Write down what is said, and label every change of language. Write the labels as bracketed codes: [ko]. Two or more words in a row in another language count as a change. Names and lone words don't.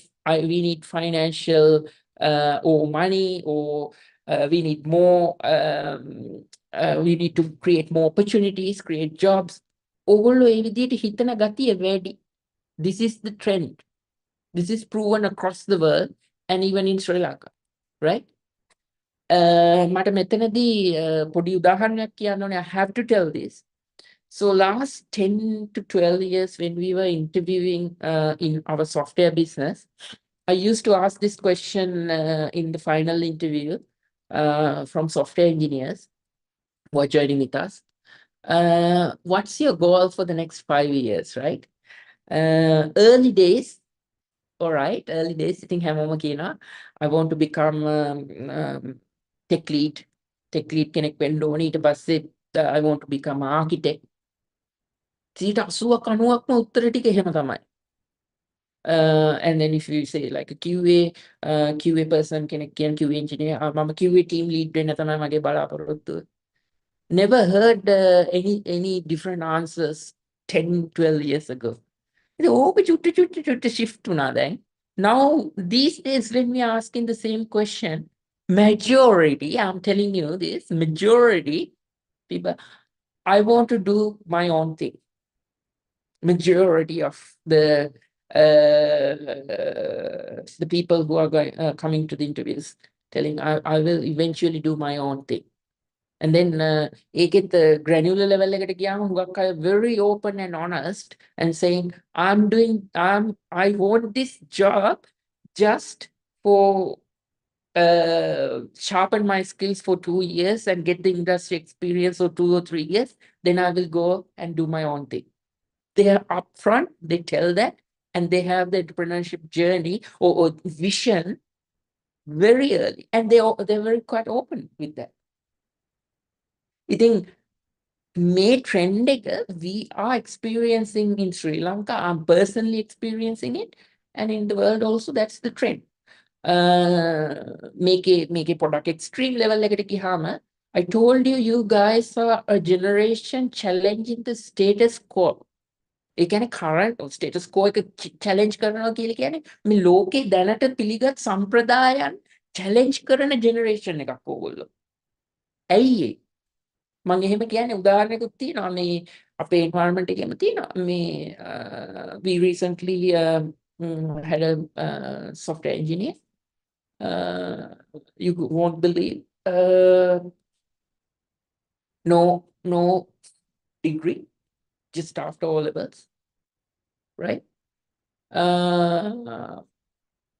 [en] We need financial or money, or we need more, we need to create more opportunities, create jobs. This is the trend. This is proven across the world and even in Sri Lanka, right? [si] මට මෙතනදී පොඩි උදාහරණයක් කියන්න ඕනේ. [en] I have to tell this. So last 10 to 12 years when we were interviewing in our software business, I used to ask this question in the final interview from software engineers who are joining with us. What's your goal for the next 5 years, right? Early days, all right, early days, I think I want to become tech lead [si] කෙනෙක් වෙන්න ඕනේ. ඊට පස්සේ [en] I want to become an architect. [si] 80%-90%ක්ම උත්තර ටික එහෙම තමයි. [en] And then if you say like a QA person [si] කෙනෙක් කියන [en] QA engineer, මම QA team lead [si] වෙන්න තමයි මගේ බලාපොරොත්තුව. [en] Never heard any different answers 10-12 years ago. [si] ඕක චුට්ට shift වුණා දැන්. [en] Now these days when we are asking the same question, majority, I'm telling you this, majority people, I want to do my own thing. Majority of the people who are coming to the interviews telling I will eventually do my own thing. And then ඒකෙත් granular level [si] එකට ගියාම හුඟක් අය [en] very open and honest and saying I want this job just for sharpen my skills for 2 years and get the industry experience for 2 or 3 years, then I will go and do my own thing. They are upfront, they tell that, and they have the entrepreneurship journey or vision very early, and they're very quite open with that. I think May trend we are experiencing in Sri Lanka. I'm personally experiencing it, and in the world also that's the trend. Make a product extreme level [si] එකට ගියාම [en] I told you guys are a generation challenging the status quo. [si] ඒ කියන්නේ [en] current status quo [si] එක challenge කරනවා කියලා කියන්නේ මේ ලෝකේ දැනට පිළිගත් සම්ප්‍රදායන් challenge කරන generation එකක් ඕගොල්ලෝ. ඇයි මම එහෙම කියන්නේ උදාහරණයක්ත් තියෙනවා මේ අපේ environment එකේම තියෙනවා මේ [en] we recently had a software engineer, you won't believe, no degree, just after all levels, right?